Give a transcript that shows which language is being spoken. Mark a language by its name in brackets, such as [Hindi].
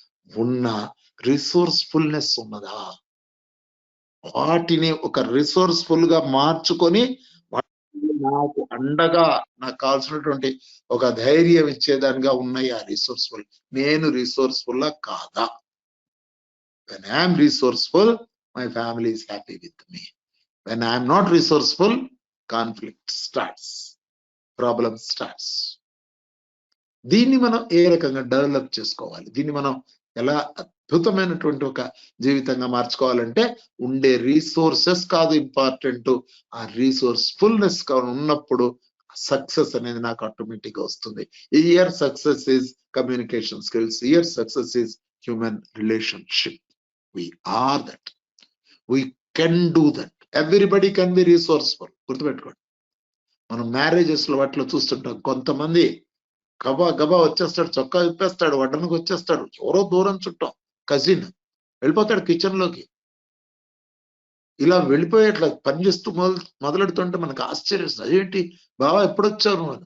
[Telugu] ఉన్న రిసోర్స్ఫుల్నెస్ ఉన్నదా, వాటిని ఒక రిసోర్స్ఫుల్ గా మార్చుకొని నాకు అండగా నాకు కావాల్సినటువంటి ఒక ధైర్యం ఇచ్చేదానిగా ఉన్నాయి ఆ రిసోర్స్ఫుల్. నేను రిసోర్స్ఫుల్ కాదా? [English] When I am resourceful, my family is happy with me. When I am not resourceful, conflict starts, problem starts. [Telugu] దీన్ని మనం ఏ రకంగా డెవలప్ చేసుకోవాలి, దీన్ని మనం ఎలా అద్భుతమైనటువంటి ఒక జీవితంగా మార్చుకోవాలంటే ఉండే రీసోర్సెస్ కాదు ఇంపార్టెంట్, ఆ రీసోర్స్ఫుల్నెస్ ఉన్నప్పుడు సక్సెస్ అనేది నాకు ఆటోమేటిక్ గా వస్తుంది. [English] Your success is communication skills, your success is human relationship. we are that, we can do that, everybody can be resourceful. [Telugu] గుర్తుపెట్టుకోండి, మనం మ్యారేజెస్ లో వాటిలో చూస్తుంటాం, కొంతమంది గబా గబా వచ్చేస్తాడు, చొక్కా విప్పేస్తాడు, వడ్డనకు వచ్చేస్తాడు, ఎవరో దూరం చుట్టాం కజిన్ వెళ్ళిపోతాడు కిచెన్ లోకి. ఇలా వెళ్ళిపోయేట్లా పని చేస్తూ మొదలెడుతుంటే మనకు ఆశ్చర్యం, అదేంటి బావా ఎప్పుడొచ్చావు నువ్వు?